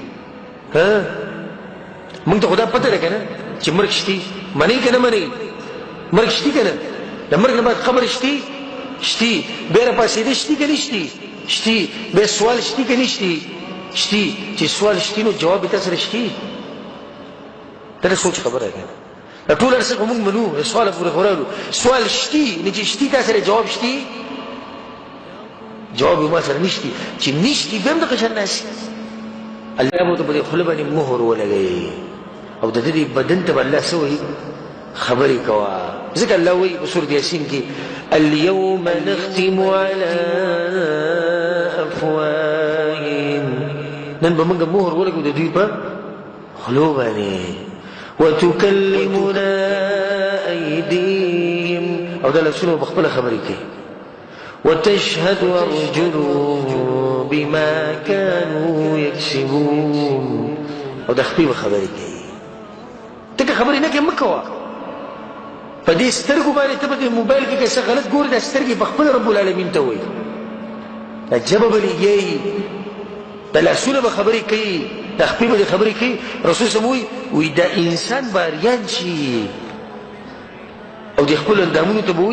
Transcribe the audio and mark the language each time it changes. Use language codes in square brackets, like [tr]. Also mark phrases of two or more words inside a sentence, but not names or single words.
[ps] موږ ته خو دا پته ده که نه چې مرګ شتي منئ که نه منئ مرګ شتي که نه د مرګ نه بعد قبر شتي شتي بیا راپاڅېده شتي که نه شتي شتي بیا سوال شتي که نه شتي شتي چې سوال شتي نو جواب یې تا سره شتي دا د سوچ خبره ده دا ټول هر څه خو موږ منو د سواله پورې خو راغلو سوال شتي نو چې شتي تا سره جواب شتي جواب ما سره نشتی چې نشتی بیا هم دغه شان ناسي الله به ورته په دې خوله باندې مهر ولګوي او د دې بدن ته به الله څه وایي خبرې کوه ځکه الله وایي په سورة یاسین کې [ar] اليوم نختم على [ps] افواههم نن به موږ مهر ولګو د دوی په خولو باندې [ar] وتكلمنا أيديهم [ps] او دا لاسونه به خپله خبرې کوي [ar] وتشهد أرجلهم بما كانوا يكسبون [ps] او د خپې به خبرې کوي ته که خبرې نه کوې مه کوه په دې سترګو باندې ته په دې موبایل کې که څه غلط ګورې دا سترګې په خپله [ar] رب العالمین [ps] ته وایي دا ژبه به لګیایي دا لاسونه به خبرې کوي دا خپې به دې خبرې کوي رسول [ar] صلی الله علیه وسلم [ps] وایي دا انسان به اریان شي او د خپلو اندامونو ته به